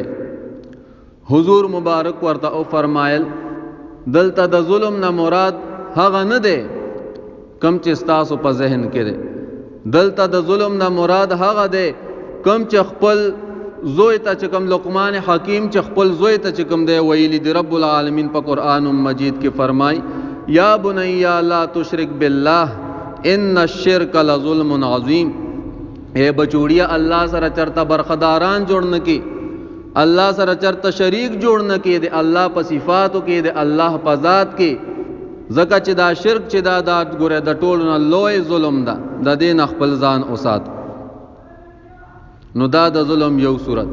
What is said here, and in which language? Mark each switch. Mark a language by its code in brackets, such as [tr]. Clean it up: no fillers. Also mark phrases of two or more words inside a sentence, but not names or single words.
[ps] حضور مبارک ورته او فرمایل دلته د ظلم نه مراد هغه نه دی کم چې تاسو په ذهن کې دی. دلته د ظلم نه مراد هغه دی کم چې خپل زوی ته چې کم لقمان حکیم چې خپل زوی ته چې کم دی ویلی دی. [ar] رب العالمین [ps] په قرآن مجید کې فرمای [ar] یا بنی لا تشرک بالله ان الشرک لظلم عظیم. [ps] اے بچوڑیا اللہ سره چرته برخداران جوړ نه کی، اللہ سره چرته شریک جوړ نه کی، دی اللہ په صفاتو کې، دی اللہ په ذات کې. زکه چې دا شرک چې دا ګوره د ټولو نه لوی ظلم ده، د دین خپل ځان اوسات. نو دا د ظلم یو صورت.